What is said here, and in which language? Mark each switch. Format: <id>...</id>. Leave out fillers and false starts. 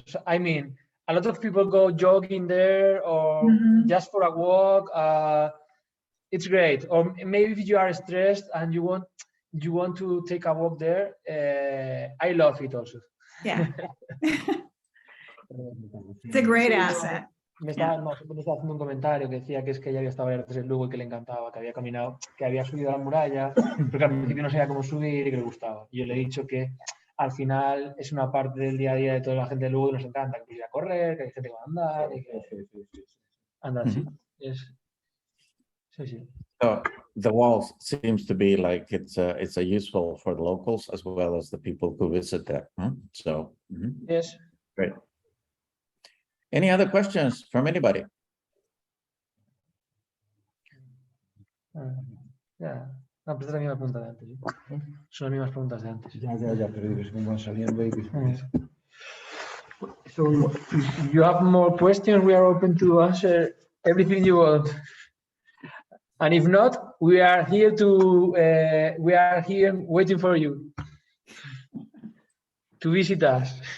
<en>So, I mean, a lot of people go jogging there or just for a walk. It's great. Or maybe if you are stressed and you want to take a walk there, I love it also. Yeah. It's a great asset.</en> <es>me estaba haciendo un comentario que decía que es que ella había estado varias veces en Lugo y que le encantaba, que había caminado, que había subido a la muralla, porque al principio no sabía cómo subir y que le gustaba. Y yo le he dicho que al final es una parte del día a día de toda la gente de Lugo y nos encanta, que ir a correr, que hay gente que va a andar y que anda así. Sí.</es> <en>So the walls seems to be like it's a useful for the locals as well as the people who visit there. Huh? So Yes. great. Any other questions from anybody?</en> <es>Ya. No, pues es la misma pregunta de antes. ¿Sí? Son las mismas preguntas de antes. Ya, pero dices cómo van saliendo ahí.</es> <en>So if you have more questions, we are open to answer everything you want. And if not, we are here waiting for you to visit us.</en>